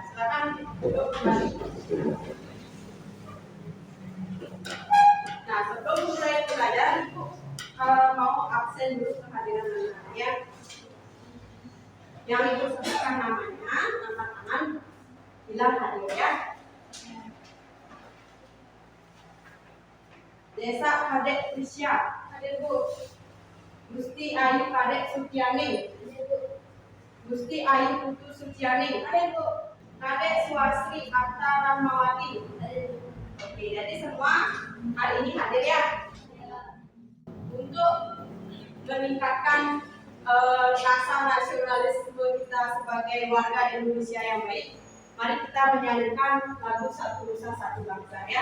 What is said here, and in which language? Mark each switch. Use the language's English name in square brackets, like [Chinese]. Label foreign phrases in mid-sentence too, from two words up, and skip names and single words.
[Indonesian] Silakan duduk kembali. Nah, sebelum mulai belajar, Ibu mau absen dulu kehadiran anak-anaknya. Yang Ibu sebutkan namanya, angkat tangan, bilang hadir ya. Desa Kadek Risya, hadir Bu. Gusti Ayu Kadek Sukianing, Gusti Ayu Putu Sucianing, hadir Bu. Kadek Suwasri Atta Ramawati. Oke, jadi semua hari ini hadir ya. Untuk meningkatkan rasa nasionalisme kita sebagai warga Indonesia yang baik, mari kita menyanyikan lagu Satu Nusa Satu Bangsa ya.